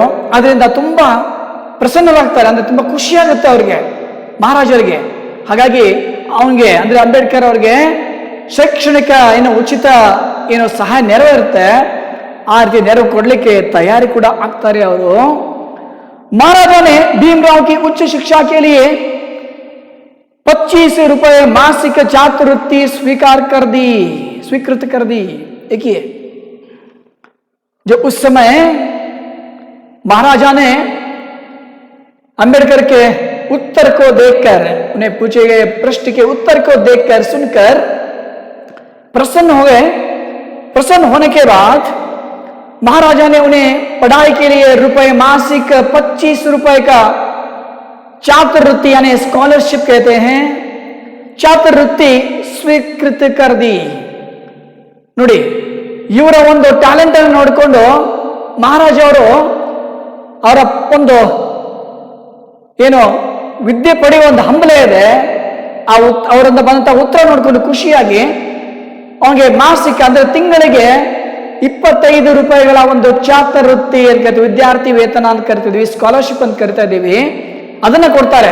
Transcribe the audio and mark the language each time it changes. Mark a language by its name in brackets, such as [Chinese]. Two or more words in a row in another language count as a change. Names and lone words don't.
[Kannada] ಅದರಿಂದ ತುಂಬಾ ಪ್ರಸನ್ನರಾಗ್ತಾರೆ, ಅಂದ್ರೆ ತುಂಬಾ ಖುಷಿಯಾಗುತ್ತೆ ಅವ್ರಿಗೆ, ಮಹಾರಾಜರಿಗೆ. ಹಾಗಾಗಿ ಅವನಿಗೆ ಅಂದ್ರೆ ಅಂಬೇಡ್ಕರ್ ಅವ್ರಿಗೆ ಶೈಕ್ಷಣಿಕ ಉಚಿತ ಸಹಾಯ ನೆರವು ಇರುತ್ತೆ, ಆ ರೀತಿ ನೆರವು ಕೊಡ್ಲಿಕ್ಕೆ ತಯಾರಿ ಕೂಡ ಆಗ್ತಾರೆ ಅವರು. [Hindi] महाराजा ने भीमराव की उच्च शिक्षा के लिए 25 रुपए मासिक छात्रवृत्ति स्वीकृत कर दी. देखिए, जो उस समय महाराजा ने अंबेडकर के उत्तर को देखकर, उन्हें पूछे गए प्रश्न के उत्तर को देखकर सुनकर प्रसन्न हो गए. प्रसन्न होने के बाद महाराजा ने उन्हें पढ़ाई के लिए मासिक 25 रुपए का छात्रवृत्ति यानी स्कॉलरशिप कहते हैं, छात्रवृत्ति स्वीकृत कर दी. [Kannada] ನೋಡಿ, ಇವರ ಒಂದು ಟ್ಯಾಲೆಂಟ್ ಅನ್ನು ನೋಡಿಕೊಂಡು ಮಹಾರಾಜ ಅವರು ಅವರ ಒಂದು ವಿದ್ಯೆ ಪಡೆಯುವ ಒಂದು ಹಂಬಲ ಇದೆ, ಅವರಿಂದ ಬಂದಂತ ಉತ್ತರ ನೋಡ್ಕೊಂಡು ಖುಷಿಯಾಗಿ ಅವನಿಗೆ ಮಾಸಿಕ ಅಂದ್ರೆ ತಿಂಗಳಿಗೆ 25 ರೂಪಾಯಿಗಳ ಒಂದು ಛಾತ್ರವೃತ್ತಿ ಅಂತ ಕರಿತೀವಿ, ವಿದ್ಯಾರ್ಥಿ ವೇತನ ಅಂತ ಕರಿತಿದ್ವಿ, ಸ್ಕಾಲರ್ಶಿಪ್ ಅಂತ ಕರಿತಾ ಇದೀವಿ, ಅದನ್ನ ಕೊಡ್ತಾರೆ.